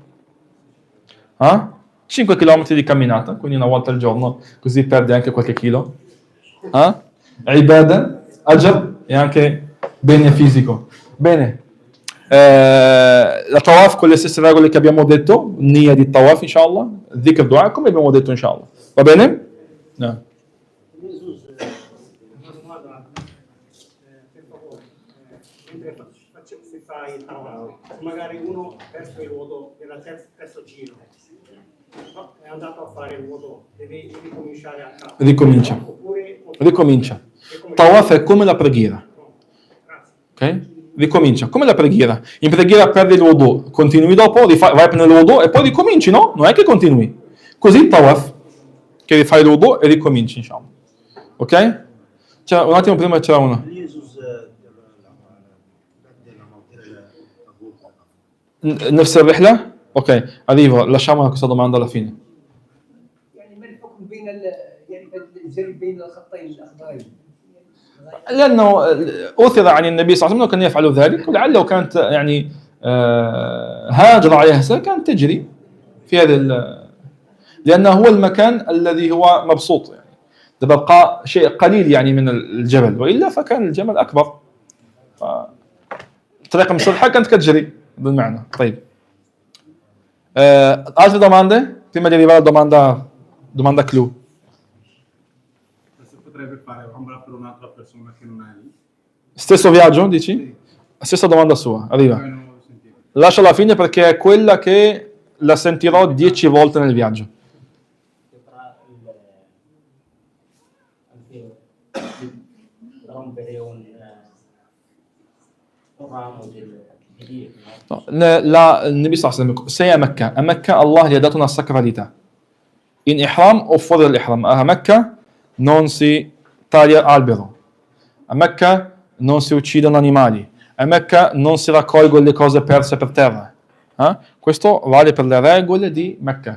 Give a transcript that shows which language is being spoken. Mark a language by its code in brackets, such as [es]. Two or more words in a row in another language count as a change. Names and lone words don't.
[it] 5 km di camminata, quindi una volta al giorno, così perde anche qualche chilo. Ibadah, ajr e anche bene fisico. Bene. La tawaf con le stesse regole che abbiamo detto, nia di tawaf inshallah, dhikr dua come abbiamo detto inshallah. Va bene? No. Una domanda, per favore, mentre si fa il tawaf, magari uno ha perso il vuoto nel terzo giro, no, è andato a fare il vuoto, deve ricominciare a capo. Ricomincia. Ricomincia. Tawaf è come la preghiera. Ok? Ricomincia, come la preghiera. In preghiera perdi il wudu, continui dopo, vai a prendere il wudu e poi ricominci, no? Non è che continui. Così il tawaf, che rifai il wudu e ricominci, diciamo. Ok? C'era, un attimo prima c'era uno. [ar] نفس الرحلة [it] Ok, arrivo, lasciamo questa domanda alla fine. [ar] يعني ما الحكم بين يعني الجري بين الخطين الاخضرين؟ لأنه أثر عن النبي صلى الله عليه وسلم كان يفعل ذلك، ولعله كانت يعني هاجر عليها السنة كانت تجري في هذا لأنه هو المكان الذي هو مبسوط، يعني تبقى شيء قليل يعني من الجبل، وإلا فكان الجبل أكبر. الطريقة المسطحة كانت كتجري بالمعنى. [it] طيب altre domande? Prima di arrivare alla domanda clou. Se potrebbe fare ombra per un'altra persona che non è lì. Stesso viaggio, dici? Stessa domanda sua, arriva. Poi non lo sentite. Lascia alla fine perché è quella che la sentirò 10 volte nel viaggio. rompere un ramo del No, il Nabi [ar] صلى الله عليه وسلم, [it] sei a Mecca Allah gli ha dato una sacralità. In ihram o fuori dall'ihram. A Mecca non si taglia albero. A Mecca non si uccidono animali. A Mecca non si raccolgono le cose perse per terra. Questo vale per le regole di Mecca.